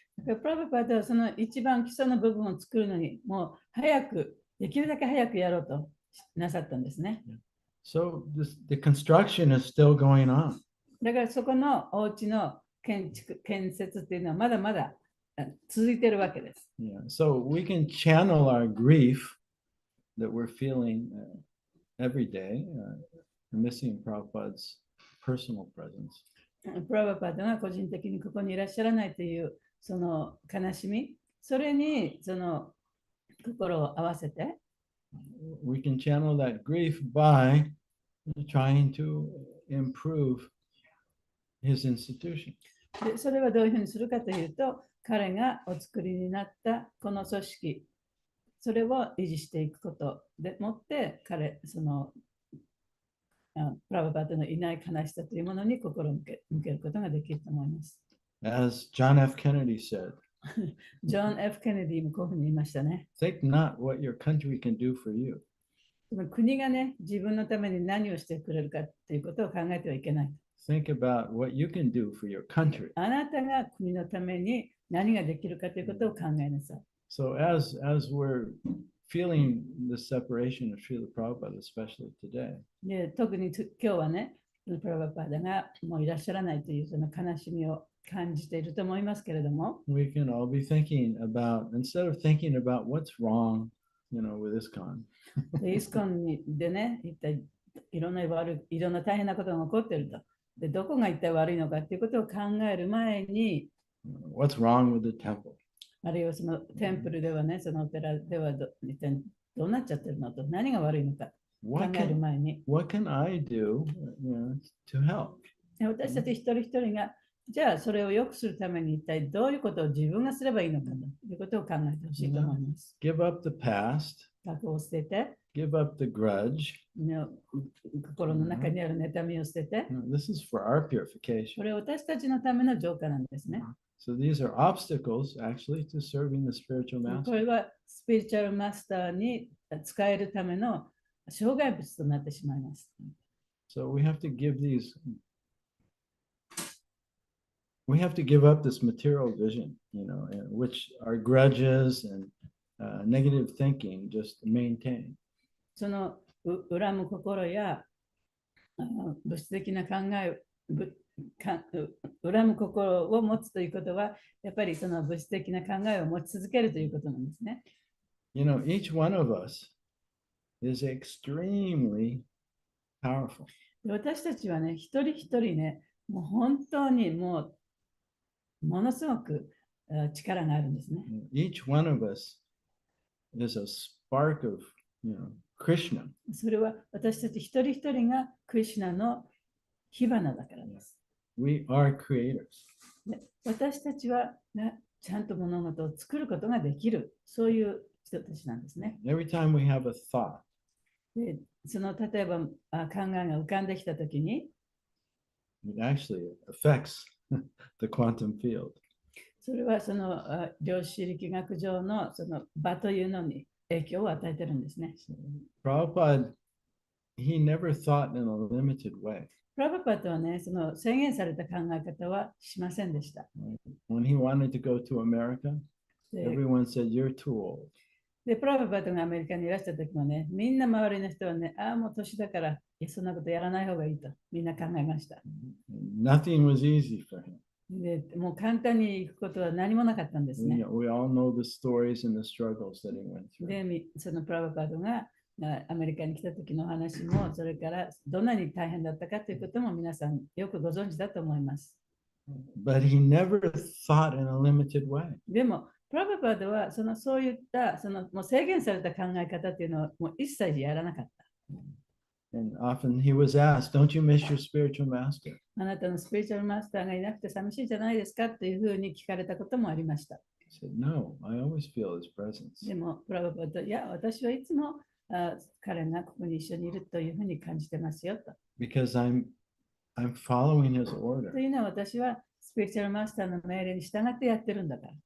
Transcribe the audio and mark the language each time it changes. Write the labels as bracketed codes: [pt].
[ja] プラブパダはその一番基礎の部分を作るのに、もうできるだけ早くやろうとなさったんですね。 [en] So the construction is still going on. [ja] だからそこのお家の建設っていうのはまだまだ続いているわけです。 Yeah. [en] So we can channel our grief that we're feeling every day, missing Prabhupada's personal presence. [ja] プラブパダが個人的にここにいらっしゃらないというその悲しみ、それにその心を合わせて、 [en] We can channel that grief by trying to improve his institution. [ja] でそれはどういうふうにするかというと、彼がお作りになったこの組織、それを維持していくことでもって、プラブパダのいない悲しさというものに心を向けることができると思います。 [en] As John F. Kennedy said, [ja] ジョン・ F ・ケネディもこういうふうに言いましたね。 [en] think not what your country can do for you. [ja] 国がね、自分のために何をしてくれるかということを考えてはいけない。 [en] Think about what you can do for your country. [ja] あなたが国のために何ができるかということを考えなさい。 [en] So as we're feeling the separation of Srila Prabhupada, especially today, [ja] で特に今日はね、プラブパダがもういらっしゃらないというその悲しみを感じていると思いますけれども、 [en] we can all be thinking about, instead of thinking about what's wrong, with ISKCON, [ja] イスコンでね、一体いろんな大変なことが起こっていると。で、どこが一体悪いのかということを考える前に、 [en] what's wrong with the temple? [ja] あるいはそのテンプルではね、そのお寺では一体どうなっちゃってるのと、何が悪いのか考える前に、 [en] what can I do, to help? [ja] 私たち一人一人が、じゃあそれを良くするために一体どういうことを自分がすればいいのかということを考えてほしいと思います。 [en] Give up the past, [ja] 過去を捨てて、 [en] give up the grudge. [ja] 心の中にある妬みを捨てて、 [en] This is for our purification. [ja] これは私たちのための浄化なんですね。 [en] So these are obstacles actually to serving the spiritual [ja] こ [en] master. [ja] れはスピリチュアルマスターに使えるための障害物となってしまいます。 [en] So we have to give up this material vision, in which our grudges and negative thinking just maintain. [ja] その恨む心や物質的な考え、恨む心を持つということは、やっぱりその物質的な考えを持ち続けるということなんですね。 [en] Each one of us is extremely powerful. [ja] 私たちはね、一人一人ね、もう本当にものすごく力があるんですね。 [en] Each one of us is a spark of, Krishna. [ja] それは私たち一人一人がクリシュナの火花だからです。 [en] We are creators. [ja] 私たちはちゃんと物事を作ることができる、そういう人たちなんですね。 [en] Every time we have a thought, [ja] で例えば考えが浮かんできたときに、 [en] it actually affects the quantum field. [ja] それはその量子力学上のその場というのに影響を与えてるんですね。 [en] Prabhupada, he never thought in a limited way. [ja] プラブパダはね、その制限された考え方はしませんでした。 [en] When he wanted to go to America, [ja] で [en] everyone said, "You're too old." [ja] で、プラブパダがアメリカにいらした時もね、みんな周りの人はね、もう年だから、そんなことやらない方がいいとみんな考えました。 [en] Nothing was easy for him. [ja] でもう簡単に行くことは何もなかったんですね。 [en] We all know the stories and the struggles that he went through. [ja] で、そのプラブパダがアメリカに来た時の話も、それからどんなに大変だったかということも皆さんよくご存知だと思います。 [en] But he never thought in a limited way. [ja] でも、プラブパダはそういったもう制限された考え方というのをもう一切やらなかった。 [en] And often he was asked, don't you miss your spiritual master? [ja] あなたのスピリチュアルマスターがいなくて寂しいじゃないですかというふうに聞かれたこともありました。 [en] He said, no, I always feel his presence. [ja] でも、プラブパード、いや、私はいつも彼がここに一緒にいるというふうに感じてますよと。 [en] Because I'm following his order. [ja] というのは私はスピリチュアルマスターの命令に従ってやってるんだから。